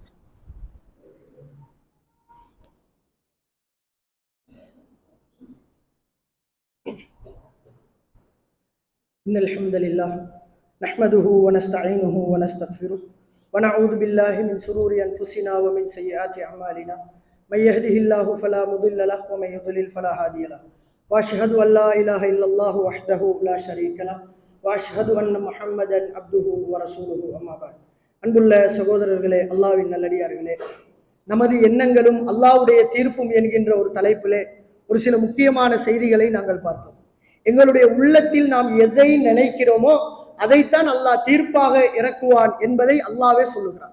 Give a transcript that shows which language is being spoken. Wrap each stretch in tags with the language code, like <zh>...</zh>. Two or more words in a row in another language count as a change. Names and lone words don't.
<ar>إن الحمد لله نحمده ونستعينه ونستغفره ونعوذ بالله من شرور أنفسنا ومن سيئات أعمالنا من يهده الله فلا مضل له ومن يضلل فلا هادي له واشهد ان لا اله الا الله وحده لا شريك له واشهد ان محمدا عبده ورسوله اما بعد.</ar> <ta>அன்புள்ள சகோதரர்களே, அல்லாஹ்வின் நல்லடியார்களே, நமது எண்ணங்களும் அல்லாஹ்வுடைய தீர்ப்பும் என்கின்ற ஒரு தலைப்பிலே ஒரு சில முக்கியமான செய்திகளை நாங்கள் பார்த்தோம். எங்களுடைய உள்ளத்தில் நாம் எதை நினைக்கிறோமோ அதைத்தான் அல்லாஹ் தீர்ப்பாக இறக்குவான் என்பதை அல்லாஹ்வே சொல்லுகிறான்.</ta>